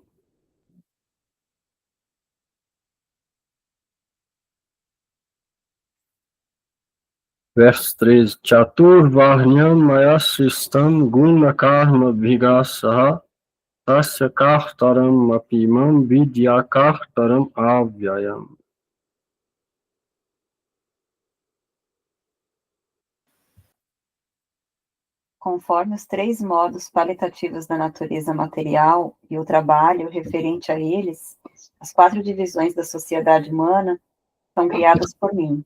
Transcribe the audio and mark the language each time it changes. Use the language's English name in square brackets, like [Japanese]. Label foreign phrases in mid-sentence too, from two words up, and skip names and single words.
[Portuguese] Verso 13. [Sanskrit] Chatur varnyam mayasristam guna karma bhigasaha tasya kartaram apimam vidya kartaram avyayam. [Portuguese] Conforme os 3 modos qualitativos da natureza material e o trabalho referente a eles, as 4 divisões da sociedade humana são criadas por mim.